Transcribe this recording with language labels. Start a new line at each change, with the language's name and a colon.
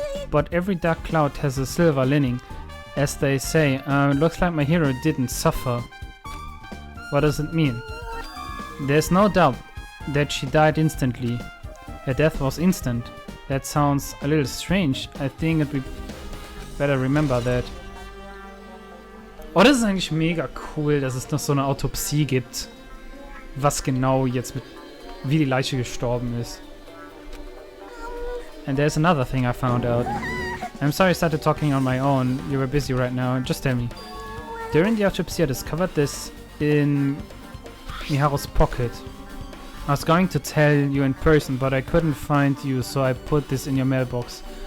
English: But every dark cloud has a silver lining. As they say, it looks like my hero didn't suffer. What does it mean? There's no doubt that she died instantly. Her death was instant. That sounds a little strange. I think we better remember that.
German: Oh, das ist eigentlich mega cool, dass es noch so eine Autopsie gibt. Was genau jetzt mit, wie die Leiche gestorben ist.
English: And there's another thing I found out. I'm sorry I started talking on my own. You were busy right now. Just tell me. During the autopsy I discovered this in Miharu's pocket. I was going to tell you in person, but I couldn't find you, so I put this in your mailbox.